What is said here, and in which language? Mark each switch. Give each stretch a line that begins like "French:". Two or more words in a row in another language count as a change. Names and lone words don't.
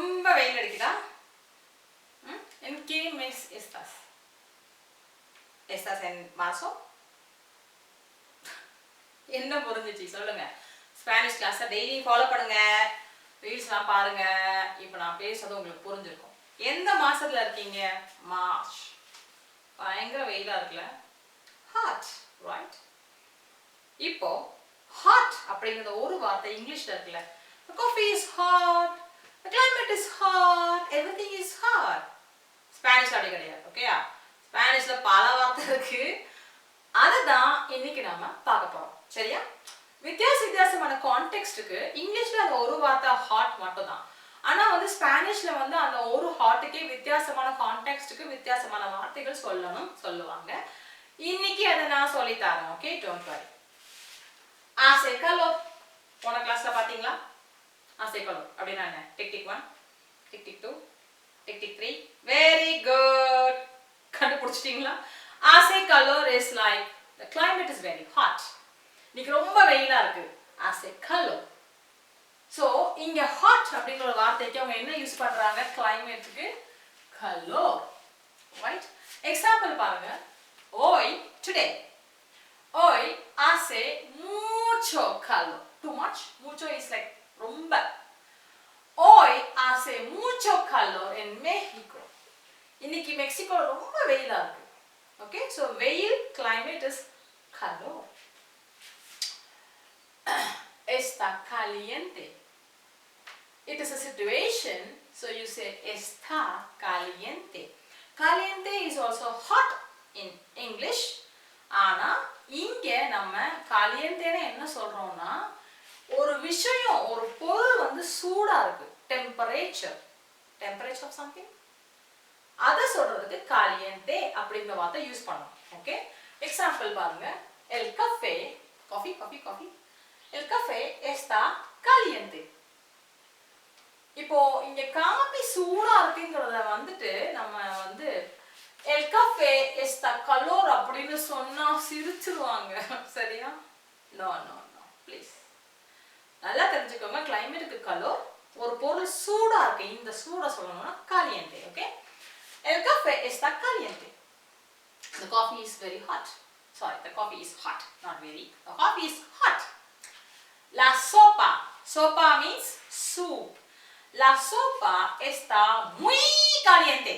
Tamil: வெயில் அடிக்குதா?
Spanish: ¿En qué mes estás? ¿Estás en marzo?
Tamil: என்ன புரிஞ்சிச்சு சொல்லுங்க.
English: Spanish class daily follow
Tamil: பண்ணுங்க, ரீல்ஸ்லாம் பாருங்க. இப்போ நான் பேசுறது உங்களுக்கு புரிஞ்சிருக்கும். எந்த மாசத்துல இருக்கீங்க? மார்ச். பயங்கர வெயிலா இருக்குல்ல?
English: hot, right?
Tamil: இப்போ ஹாட் அப்படிங்கிற ஒரு வார்த்தை இங்கிலீஷ்ல இருக்குல்ல.
English: The coffee is hot, the climate is hot, everything is hot.
Tamil: ஸ்பானிஷ் அப்படி கிடையாது, ஓகேயா? ஸ்பானிஷ்ல பல வார்த்தை இருக்கு. அதுதான் இன்னைக்கு நாம பார்க்க போறோம், சரியா? வித்தியாசமான கான்டெக்ஸ்டுக்கு இங்கிலீஷ்ல அந்த ஒரு வார்த்தை ஹாட் மட்டும் தான். ஆனா வந்து ஸ்பானிஷ்ல வந்து அந்த ஒரு ஹாட்டுக்கே வித்தியாசமான கான்டெக்ஸ்டுக்கு வித்தியாசமான வார்த்தைகள் சொல்லுவாங்க. இன்னைக்கு அதை நான் சொல்லி தரேன், ஓகே?
English: don't worry.
Spanish: Hace calor.
Tamil: போன கிளாஸ்ல பாத்தீங்களா?
Spanish: Hace calor
Tamil: அப்படினா என்ன? டிக் டிக் 1, டிக் டிக் 2, டிக் டிக் 3.
English: very good.
Tamil: கண்டுபிடிச்சிட்டீங்களா?
Spanish: Hace calor
English: is like the climate is very hot.
Tamil: இன்னைக்கு ரொம்ப வெயிலா இருக்கு.
Spanish: Hace calor.
Tamil: So இங்க hot அப்படிங்கிற ஒரு வார்த்தைக்கு அவங்க என்ன யூஸ் பண்றாங்க?
English: கிளைமேட்டுக்கு calor. Right?
Tamil: எக்ஸாம்பிள் பாருங்க.
Spanish: Hoy, today. Hoy hace mucho calor.
English: Too much? Mucho is like ரொம்ப.
Spanish: Hoy hace mucho calor en Mexico.
Tamil: இன்னைக்கு மெக்சிகோல ரொம்ப வெயிலா இருக்கு.
English: Okay, so veil climate is calor.
Spanish: Está caliente.
English: It is a situation, so you say
Spanish: está caliente.
English: Caliente is also hot in English.
Tamil: ஆனா இங்க நம்ம calienteனா என்ன சொல்றோம்னா ஒரு விஷயம், ஒரு பொருள் வந்து சூடா இருக்கு.
English: temperature of something.
Tamil: அதை சொல்றதுக்கு caliente அப்படிங்கிற வார்த்தை யூஸ் பண்ணணும். ஓகே, எக்ஸாம்பிள் பாருங்க.
Spanish: El café, coffee. El café está caliente.
Tamil: இப்போ இங்க காபி சூடா இருக்குங்கிறத வந்துட்டு நம்ம வந்து
Spanish: El café está calor
Tamil: அப்படின்னு சொன்னா சிரிச்சிருவாங்க, சரியா?
English: no please.
Tamil: நல்லா தெரிஞ்சுக்கோங்க, கிளைமேட்டுக்கு கலோர், ஒரு பொருள் சூடா இருக்கு, இந்த சூடா சொல்லணும்னா caliente, ஓகே?
Spanish: El café está caliente.
English: The coffee is very hot. Sorry, the coffee is hot, not very. The coffee is hot.
Spanish: La sopa.
English: Sopa means soup.
Spanish: La sopa está muy caliente.